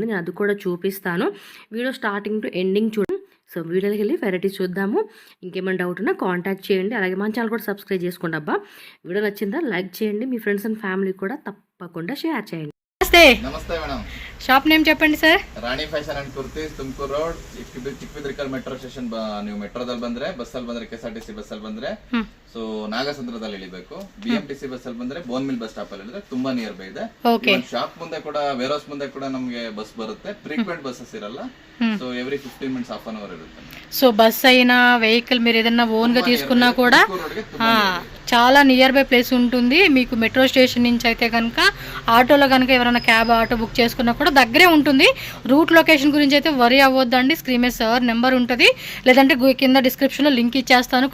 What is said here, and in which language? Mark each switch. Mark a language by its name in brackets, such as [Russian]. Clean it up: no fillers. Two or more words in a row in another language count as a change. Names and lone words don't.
[Telugu] నేను అది కూడా చూపిస్తాను. వీడియో [English] starting to ending [Telugu] చూడండి. సో వీడియోకి వెళ్ళి వెరైటీస్ చూద్దాము. ఇంకేమైనా డౌట్ ఉన్నా కాంటాక్ట్ చేయండి. అలాగే మన ఛానల్ కూడా సబ్స్క్రైబ్ చేసుకోండి. అబ్బా, వీడియో నచ్చిందా లైక్ చేయండి. మీ [English] friends and family [Telugu] కూడా తప్పకుండా షేర్ చేయండి. [Hindi] नमस्ते मैडम. [English] shop name [Telugu] చెప్పండి సార్. [Kannada] ರಾಣಿ ಫ್ಯಾಷನ್ ಅಂಡ್ ಕುರ್ತೀಸ್, ತುಮಕೂರು ರೋಡ್, ಚಿಕ್ಕಬಿದ್ರಿಕಲ್ ಮೆಟ್ರೋ ಸ್ಟೇಷನ್. ನೀವು ಮೆಟ್ರೋದಲ್ಲಿ ಬಂದ್ರೆ, ಬಸ್ಸಲ್ಲಿ ಬಂದ್ರೆ, KSRTC ಬಸ್ಸಲ್ಲಿ ಬಂದ್ರೆ, ಸೊ ನಾಗಸಂದ್ರದಲ್ಲಿ ಇಳಿಬೇಕು. BMTC ಬಸ್ಸಲ್ಲಿ ಬಂದ್ರೆ ಬೋನ್ಮಿಲ್ [English] bus stop [Kannada] ಅಲ್ಲಿ ಇಳಿದ್ರೆ ತುಂಬಾ [English] near by [Kannada] ಇದೆ. ಶಾಪ್ ಮುಂದೆ ಕೂಡ, [English] ware house [Kannada] ಮುಂದೆ ಕೂಡ ನಮಗೆ ಬಸ್ ಬರುತ್ತೆ. [English] frequent busses [Kannada] ಇರಲ್ಲ. [English] so every 15 minutes half an hour ఇರುತ್ತೆ. [Telugu] సో బస్ అయినా వెహికల్ మీరు ఏదైనా ఓన్ గా తీసుకున్నా కూడా చాలా [English] near by place [Telugu] ఉంటుంది మీకు. [English] metro station [Telugu] నుంచి అయితే కనుక ఆటోలో కనుక ఎవరైనా క్యాబ్, ఆటో బుక్ చేసుకున్నా కూడా దగ్గరే ఉంటుంది. [English] route location [Telugu] గురించి అయితే వరీ అవ్వద్దండి. స్క్రీన్ మీద సార్ నెంబర్ ఉంటుంది, లేదంటే కింద డిస్క్రిప్షన్లో లింక్ ఇచ్చేస్తాను.